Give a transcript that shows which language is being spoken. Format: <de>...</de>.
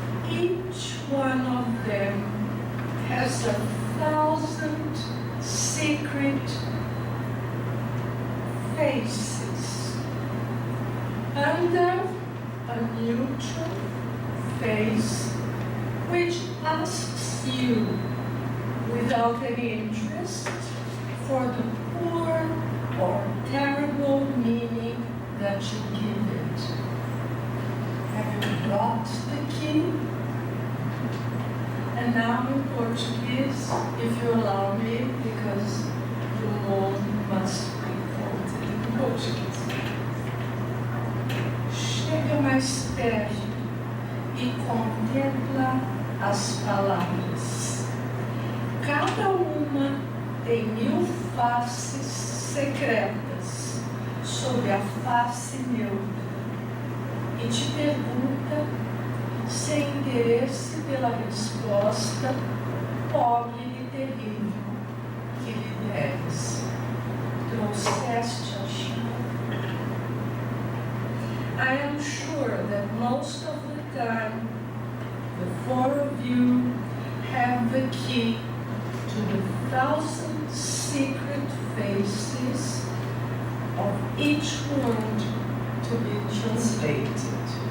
<en>Each one of them has 1,000 secret faces under a neutral face which asks you, without any interest, for the poor or terrible meaning that you give it. Have you brought the key? And now in Portuguese, if you allow me, because Drummond must be quoted in Portuguese.</en> <pt>Chega mais perto e contempla as palavras. Cada uma tem 1000 faces secretas sob a face neutra e te pergunta, sem interesse pela resposta, pobre e terrível, que lhe deves. Trouxeste a chave.</pt> <en>I am sure that most of the time, the four of you have the key to the 1,000 secret faces of each word to be translated.</en>